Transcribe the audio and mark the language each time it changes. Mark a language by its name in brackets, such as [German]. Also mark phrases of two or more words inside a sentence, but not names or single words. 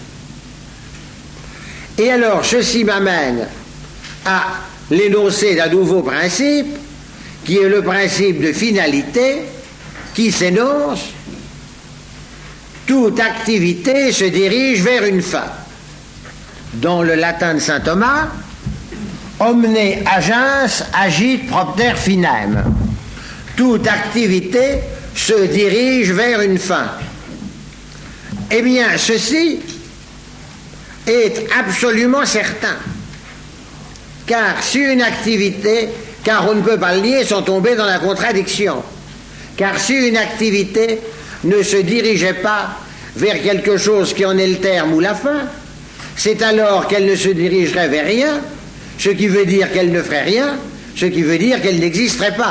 [French] Et alors, ceci m'amène à l'énoncé d'un nouveau principe, qui est le principe de finalité, qui s'énonce: toute activité se dirige vers une fin. Dans le latin de saint Thomas, [Latin] omne agens agit propter finem. [French] Toute activité se dirige vers une fin. Eh bien, ceci est absolument certain. Car si une activité, car on ne peut pas le nier sans tomber dans la contradiction, car si une activité ne se dirigeait pas vers quelque chose qui en est le terme ou la fin, c'est alors qu'elle ne se dirigerait vers rien, ce qui veut dire qu'elle ne ferait rien, ce qui veut dire qu'elle n'existerait pas.